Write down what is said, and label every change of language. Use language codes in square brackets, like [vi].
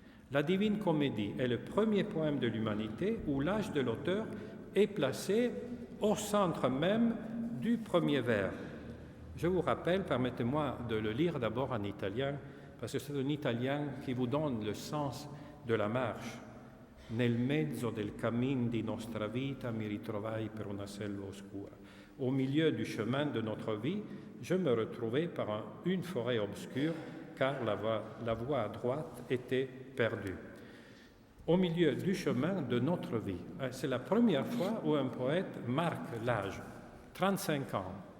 [fr] La Divine Comédie est le premier poème de l'humanité où l'âge de l'auteur est placé au centre même du premier vers. Je vous rappelle, permettez-moi de le lire d'abord en italien, parce que c'est un italien qui vous donne le sens de la marche. [it] Nel mezzo del cammin di nostra vita mi ritrovai per una selva oscura. [fr] Au milieu du chemin de notre vie, je me retrouvai par une forêt obscure, car la voie à droite était perdue. Au milieu du chemin de notre vie. C'est la première fois où un poète marque l'âge, 35 ans.